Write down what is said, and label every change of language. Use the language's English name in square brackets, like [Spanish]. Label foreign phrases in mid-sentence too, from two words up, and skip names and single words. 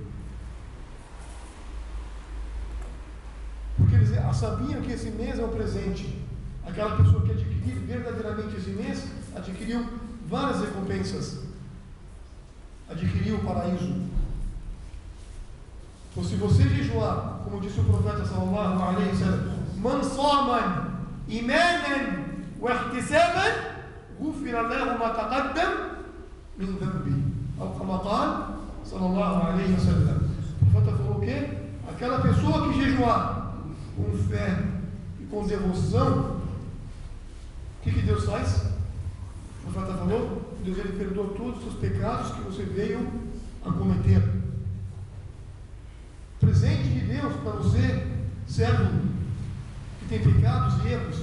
[Portuguese] Porque eles sabiam que esse mês é um presente. Aquela pessoa que adquiriu verdadeiramente esse mês, adquiriu várias recompensas. Adquiriu o paraíso. Então, se você jejuar, como disse o profeta [Arabic] صلى الله عليه وسلم من صام إيمانا واحتسابا غفر له ما تقدم من ذنبه أو كما قال صلى الله عليه وسلم. [Portuguese] O profeta falou o quê? Aquela pessoa que jejuar com fé e com devoção, o que Deus faz? O profeta falou: Deus ele perdoa todos os seus pecados que você veio a cometer. Presente de Deus para você, servo que tem pecados e erros.